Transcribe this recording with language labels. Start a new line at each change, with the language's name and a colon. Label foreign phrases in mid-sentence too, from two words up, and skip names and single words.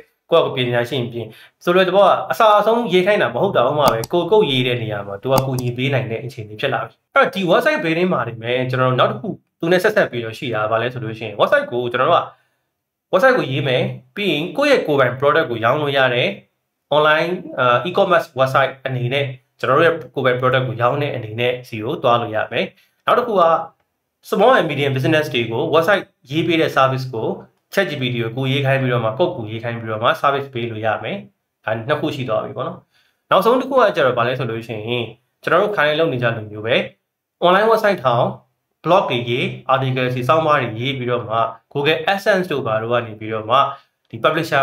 Burmese: ကိုယ့်ကိုပြင်ညာရှိရင်ပြင်ဆိုလိုတဲ့ဘောကအစာအဆုံးရေးခိုင်းတာမဟုတ်တော့မှပဲကိုကုတ်ရေးတဲ့နေရာမှာသူကကူညီပေးနိုင်တဲ့အခြေအနေဖြစ်လာပြီအဲ့တော့ဒီ
English: website building
Burmese: မှာနေမယ်ကျွန်တော်တို့နောက်တစ်ခုသူနဲ့ဆက်ဆက်ပြီးတော့ရှိတာဗာလဲဆိုလို့ရှိရင် website ကိုကျွန်တော်တို့က website ကိုရေးမယ်ပြီးရင်ကိုယ့်ရဲ့ကိုယ်ပိုင် product ကိုရောင်းလို့ရတဲ့
English: online e-commerce website
Burmese: အနေနဲ့ကျွန်တော်တို့ရဲ့ကိုယ်ပိုင် product ကိုရောင်းတဲ့အနေနဲ့စီကိုတွားလို့ရမယ်နောက်တစ်ခုက
English: small and medium business
Burmese: တွေကို website ရေးပေးတဲ့ service ကို ChatGPT ကိုရေးခိုင်းပြီးတော့မှကုတ်ကူရေးခိုင်းပြီးတော့မှ service ပေးလို့ရမယ်ဒါနှစ်ခုရှိသွား ပြီပေါ့နော်နောက်ဆုံးတစ်ခုကကျတော့ဗာလဲဆိုလို့ရှိရင်ကျွန်တော်တို့ခိုင်းလုပ်နေကြလိုမျိုးပဲ
English: online website
Burmese: ထောင် blog တွေရေး article စီစောင်းပါးတွေရေးပြီးတော့မှ Google AdSense တို့ဘာတို့ကနေပြီးတော့မှဒီ publisher